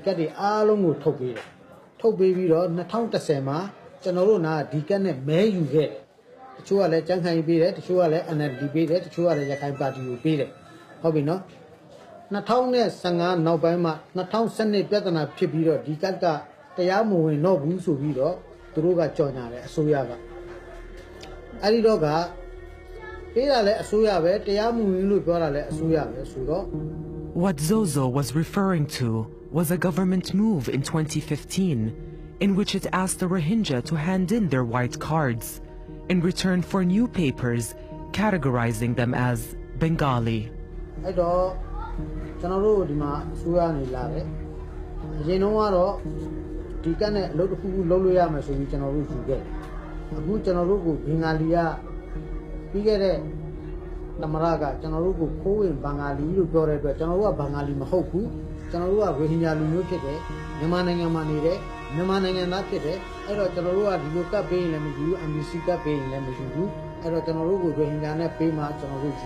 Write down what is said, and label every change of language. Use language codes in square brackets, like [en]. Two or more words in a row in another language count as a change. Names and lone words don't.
[my] ကတ်တွေအားလုံးကိုထုတ်ပေးတယ်ထုတ်ပေးပြီးတော့2010မှာကျွန်တော်တို့နာဒီကတ်နဲ့မဲယူခဲ့တချို့ကလည်းကြမ်းခိုင်ပေးတယ်တချို့ကလည်း NLD ပေးတယ်တချို့ကလည်းရခိုင်ပါတီကိုပေးတယ်ဟုတ်ပြီနော်2015နောက်ပိုင်းမှာ2012ပြဿနာဖြစ်ပြီးတော့ဒီကတ်ကတရားမဝင်တော့ဘူးဆိုပြီးတော့သူတို့ကကြော်ညာတယ်အစိုးရကအဲ့ဒီတော့ကပေးတာလည်းအစိုးရပဲတရားမဝင်လို့ပြောတာလည်းအစိုးရပဲဆိုတော့ [en] What Zozo was referring to was a government move in 2015 in which it asked the Rohingya to hand in their white cards in return for new papers categorizing them as Bengali. [my] အဲ့တော့ကျွန်တော်တို့ဒီမှာအစိုးရနေလာတယ်အရင်တော့ကတော့ဒီကတ်နဲ့အလုပ်တစ်ခုခုလုပ်လို့ရမယ်ဆိုပြီးကျွန်တော်တို့ယူခဲ့အခုကျွန်တော်တို့ကိုဘင်္ဂါလီကပြီးခဲ့တဲ့သမရကကျွန်တော်တို့ကိုခိုးဝင်ဘင်္ဂါလီလို့ပြောတဲ့အတွက်ကျွန်တော်တို့ကဘင်္ဂါလီမဟုတ်ဘူးကျွန်တော်တို့ကရိုဟင်ဂျာလူမျိုးဖြစ်တယ်မြန်မာနိုင်ငံမှာနေတယ်မြန်မာနိုင်ငံသားဖြစ်တယ်အဲ့တော့ကျွန်တော်တို့ကဒီလိုကတ်ပေးရင်လည်းမယူဘူး MBC ကတ်ပေးရင်လည်းမယူဘူးအဲ့တော့ကျွန်တော်တို့ကိုရိုဟင်ဂျာနဲ့ပေးမှကျွန်တော်တို့ယူ